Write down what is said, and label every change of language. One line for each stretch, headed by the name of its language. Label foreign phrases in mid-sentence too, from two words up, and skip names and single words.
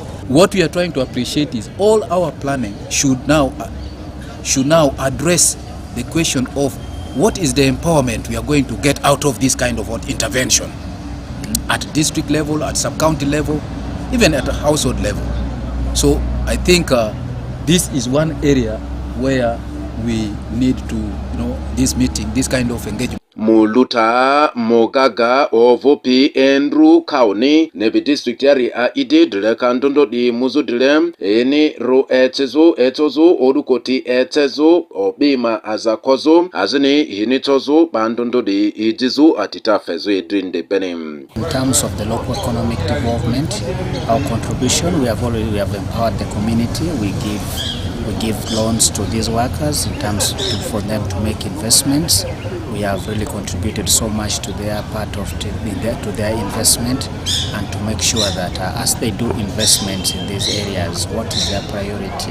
English: What we are trying to appreciate is all our planning should now address the question of what is the empowerment we are going to get out of this kind of intervention at district level, at sub-county level, even at a household level. So I think this is one area where we need to, this meeting, this kind of engagement.
Lugbara: Muluta Mogaga ovopi Andrew County nebi district yari a ide dile kandondo di muzu dile eni ro etozo odukoti etezo obima azakozo azini hinitozo bandondo di ijizu atita fezo idrinde benim.
English: In terms of the local economic development, our contribution, we have empowered the community. We give loans to these workers in terms for them to make investments. We have really contributed so much to their part of to their investment, and to make sure that as they do investments in these areas, what is their priority?